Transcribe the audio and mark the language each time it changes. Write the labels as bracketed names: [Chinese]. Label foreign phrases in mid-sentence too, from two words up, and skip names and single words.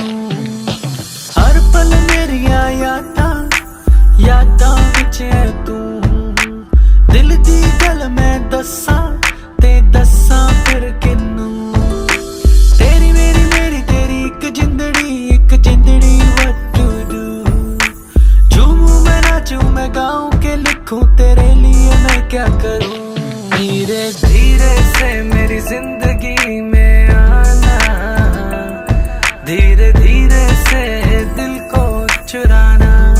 [Punjabi] ਹਰ ਪਲ ਮੇਰੀ ਯਾਦਾਂ ਵਿੱਚ ਹੈ ਤੂੰ, ਦਿਲ ਦੀ ਗੱਲ ਮੈਂ ਦੱਸਾਂ ਤੇ ਦੱਸਾਂ ਫਿਰ ਕਿੰਨੂੰ। ਤੇਰੀ ਮੇਰੀ ਤੇਰੀ ਇੱਕ ਜਿੰਦੜੀ [English] what to do। [Hindi] झूमूं मैं नाचूं मैं गाऊं के लिखूं तेरे लिए मैं क्या करूं। धीरे धीरे से मेरी जिंदगी में आना, धीरे धीरे से दिल को चुराना।